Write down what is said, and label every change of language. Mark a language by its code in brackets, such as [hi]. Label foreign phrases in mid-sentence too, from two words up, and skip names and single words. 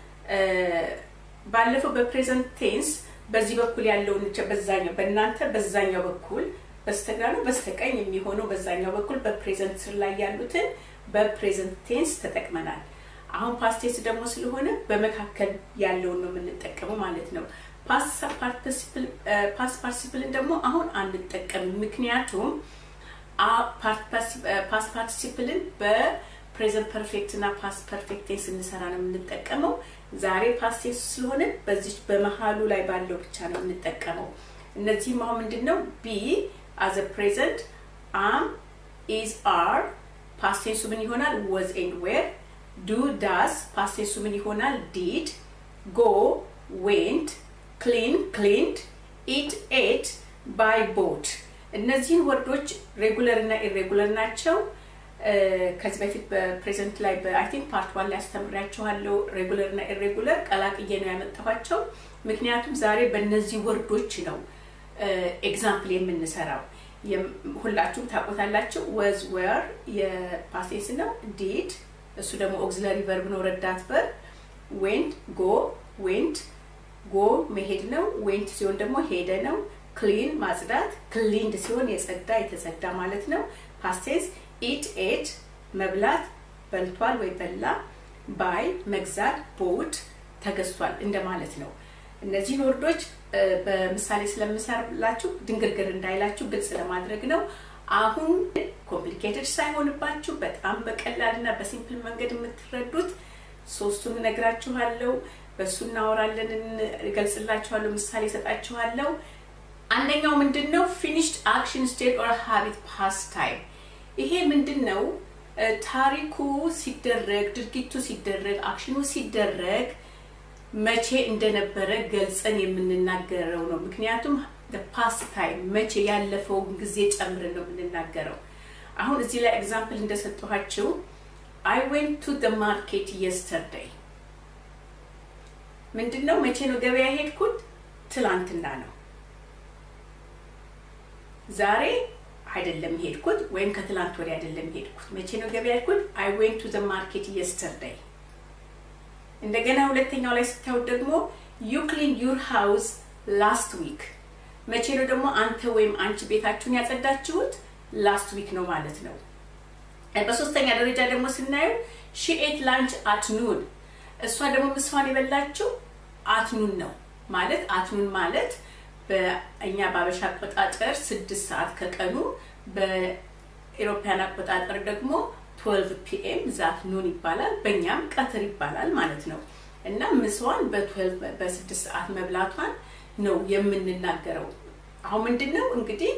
[am] ባለፈው [en] present tense [am] በዚህ በኩል ያለውን በዛኛው በእናንተ በዛኛው በኩል በስተግራ ነው በስተቀኝ የሚሆነው በዛኛው በኩል በፕሬዘንት ስር ላይ ያሉትን [en] present tense [am] ተጠቅመናል አሁን [en] past tense [am] ደግሞ ስለሆነ በመካከል ያለውን ነው የምንጠቀመው ማለት ነው [en] past participle [am] ደግሞ አሁን አንጠቀም ምክንያቱም [en] past participle present perfect [am] እና [en] past perfect tense [am] እንሰራ ነው የምንጠቀመው ዛሬ [en] past tense [am] ስለሆነ በዚህ በመሃሉ ላይ ባለው ብቻ ነው የምንጠቀመው እነዚህ ማው ምንድነው [en] be as a present am is are past tense ምን [am] ይሆናል [en] was and were do does past tense [am] ምን ይሆናል [en] did go went clean cleaned eat ate buy bought [am] እነዚህን ወርዶች ሬጉላር እና ኢሬጉላር ናቸው ከዚህ በፊት በፕሬዘንት ላይ [en] I think part 1 [am] ላይ አስተምራችኋለሁ ሬጉላር እና ኢሬጉላር ቀላቅዬ ነው ያመጣኋቸው ምክንያቱም ዛሬ በእነዚህ ወርዶች ነው ኤግዛምፕል የምንሰራው ሁላችሁም ታቆታላችሁ [en] was were [am] የፓስት ቴንስ ነው did እሱ ደግሞ [en] auxiliary verb [am] ነው ረዳት ቨርብ went go መሄድ ነው went ሲሆን ደግሞ ሄደ ነው clean ማጽዳት cleaned ሲሆን የጸዳ የተጸዳ ማለት ነው [en] past tense eat ate [am] መብላት በልቷል ወይ በላ buy መግዛት bought ተገዝቷል እንደማለት ነው እነዚህ ወርዶች በምሳሌ ስለምሰራላችሁ ድንግርግር እንዳይላችሁ ግልጽ ለማድረግ ነው አሁን ኮምፕሊኬትድ ሳይሆንባችሁ በጣም በቀላልና በሲምፕል መንገድ የምትረዱት ሶስቱን ነግራችኋለሁ በሱና አወራለን እንገልጽላችኋለሁ ምሳሌ ሰጣችኋለሁ አንደኛው ምንድነው [en] finished action state or habit past time [am] ይሄ ምንድነው ታሪኩ ሲደረግ ድርጊቱ ሲደረግ አክሽኑ ሲደረግ መቼ እንደነበረ ገልጸን የምንናገረው ነው ምክንያቱም [en] the past time [am] መቼ ያለፈው ጊዜ ጨምረን ነው የምንናገረው አሁን እዚህ ላይ ኤግዛምፕል እንደሰጠኋችሁ [en] I went to the market yesterday [am] ምንድነው መቼ ነው ገበያ ሄድኩት ትላንትና ነው ዛሬ አይደለም ሄድኩት ወይም ከትላንት ወዲያ አይደለም ሄድኩት መቼ ነው ገበያ ሄድኩት [en] I went to the market [am] yesterday እንደገና ሁለተኛው ላይ ስታዩ ደግሞ [en] you cleaned your house last week [am] መቼ ነው ደግሞ አንተ ወይም አንቺ ቤታችሁን ያጸዳችሁት [en] last week [am] ነው ማለት ነው በሶስተኛ ደረጃ ደግሞ ስናየው [en] she ate lunch at noon [am] እሷ ደግሞ ምሳዋን የበላችው [en] at noon [am] ነው ማለት [en] at noon [am] ማለት በእኛ ባበሻ አቆጣጠር 6 ሰዓት ከቀኑ በኢሮፒያን አቆጣጠር ደግሞ 12 pm [en] that noon [am] ይባላል በእኛም ቀትር ይባላል ማለት ነው እና ምሳዋን በ12 በ6 ሰዓት መብላቷን ነው የምንናገረው አሁን ምንድነው እንግዲህ